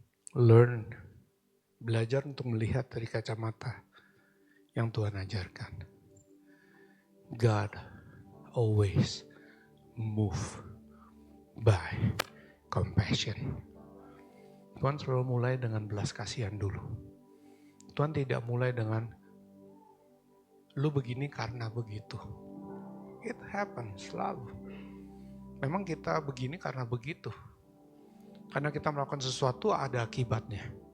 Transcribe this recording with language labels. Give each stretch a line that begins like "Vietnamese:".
Indonesian: Learn, belajar untuk melihat dari kacamata yang Tuhan ajarkan.
English: God always move by compassion.
Indonesian: Tuhan selalu mulai dengan belas kasihan dulu. Tuhan tidak mulai dengan lu begini karena begitu.
English: It happens
Indonesian: selalu. Memang kita begini karena begitu. Karena kita melakukan sesuatu ada akibatnya.